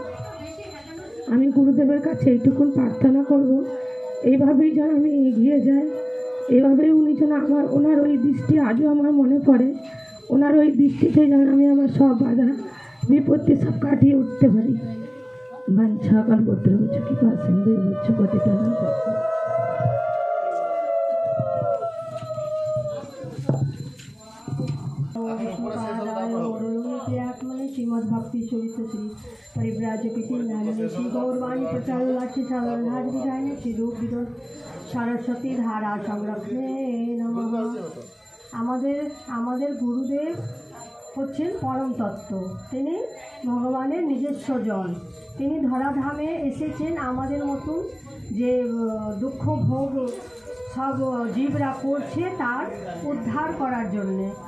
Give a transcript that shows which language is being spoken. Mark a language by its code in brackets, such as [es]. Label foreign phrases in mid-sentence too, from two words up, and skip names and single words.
[bn] আমি গুরুদেবের কাছে এইটুকুন প্রার্থনা করব, এইভাবেই যেন আমি এগিয়ে যাই, এভাবেই উনি যেন ওনার ওই দৃষ্টি আজও আমার মনে পড়ে, ওনার ওই দৃষ্টিতে যেন আমি আমার সব বাধা বিপত্তি সব কাটিয়ে উঠতে পারি। [sa] বাঞ্ছা কল্পতরু কৃপা সিন্ধু পতিতানাং পাবনেভ্যো। श्रीमद भक्ति चरित श्री परिव्राजकीर्ति नारायण श्री गौरवाणी प्रचार लाक्षी साधारण विधायक श्री रूप विदोष सरस्वती धारा সংরক্ষণে নমঃ। [bn] আমাদের গুরুদেব হচ্ছেন পরম তত্ত্ব, তিনি ভগবানের নিজস্ব জন। তিনি ধরাধামে এসেছেন আমাদের মতন যে দুঃখ ভোগ সব জীবরা করছে তার উদ্ধার করার জন্যে।